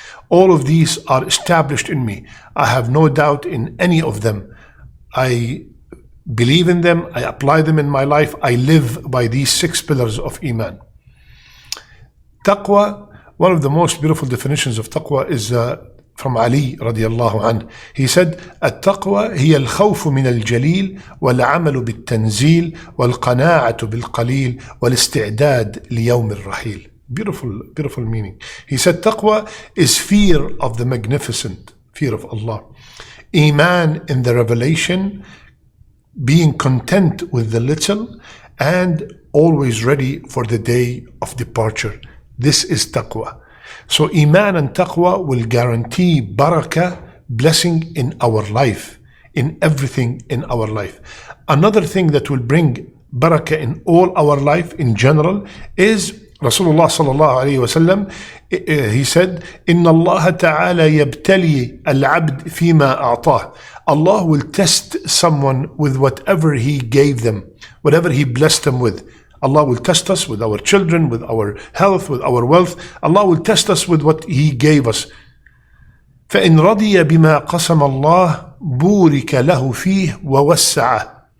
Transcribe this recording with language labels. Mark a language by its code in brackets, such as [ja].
[en] All of these are established in me. I have no doubt in any of them. I believe in them, I apply them in my life, I live by these 6 pillars of Iman. Taqwa, one of the most beautiful definitions of Taqwa is from Ali radiallahu anh. He said, [ar] التقوى هي الخوف من الجليل والعمل بالتنزيل والقناعة بالقليل والاستعداد ليوم الرحيل. [en] Beautiful meaning. He said taqwa is fear of the magnificent, fear of Allah. Iman in the revelation, being content with the little, and always ready for the day of departure. This is taqwa. So Iman and Taqwa will guarantee Barakah, blessing in our life, in everything in our life. Another thing that will bring Barakah in all our life in general is Rasulullah sallallahu alayhi wa sallam. He said, [ar] إِنَّ اللَّهَ تَعَالَى يَبْتَلِي الْعَبْدِ فِيمَا أَعْطَاهُ. [en] Allah will test someone with whatever He gave them, whatever He blessed them with. Allah will test us with our children, with our health, with our wealth. Allah will test us with what He gave us. [ar] فَإِنْ رَضِيَ بِمَا قَسَمَ اللَّهُ بُورِكَ لَهُ فِيهِ وَوَسَّعَهُ.